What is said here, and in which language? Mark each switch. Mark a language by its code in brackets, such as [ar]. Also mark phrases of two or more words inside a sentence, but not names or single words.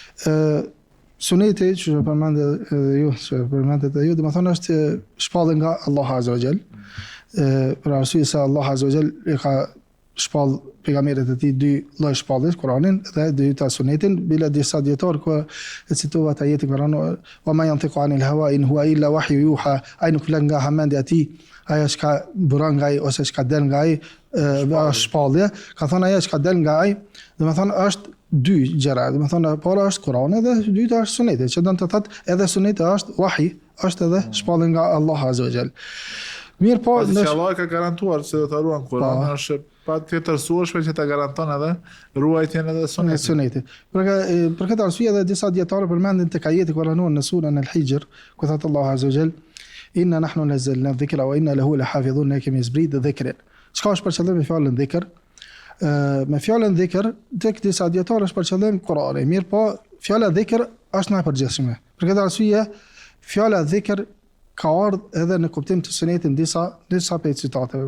[sq] Suneti që përmendet ju, domethënë është shpallur nga Allahu [ar] عز وجل. [sq] Për arsye se Allahu [ar] عز وجل [sq] e ka shpall pejgamberit e tij dy lloj shpalljes, Kur'anin dhe dyta sunetin, bila disa dietar ku e cituat ajetin Kur'an, [ar] وما ينطق عن الهوى إن هو إلا وحي يوحى, [sq] ai nuk flet nga hamendja e tij, ajo që ka buron nga ai ose që ka del nga ai shpallje, ka thënë ajo që ka del nga ai, domethënë është dy gjëra, domethënë para është Kur'ani dhe dyta është suneti, që do të thotë edhe suneti është wahi, është edhe shpallje nga Allahu [ar] عز وجل. [sq] Mirë po, që Allah ka garantuar se do të ruan Kur'anin, është pa tjetërsueshme që ta garanton edhe ruajtjen edhe sunetit. Për këtë arsye edhe disa dietarë përmendin tek ajeti kuranor në surën Al-Hijr, ku thot Allahu [ar] عز وجل, إنا نحن نزلنا الذكر وإنا له لحافظون, [sq] ne kemi zbrit dhikrin. Çka është për qëllim me fjalën dhikr? Me fjalën dhikr tek disa dietarë është për qëllim Kur'ani. Mirë po, fjala dhikr është më e përgjithshme. Për këtë arsye, fjala dhikr ka ardhur edhe në kuptim të sunetit disa prej citateve.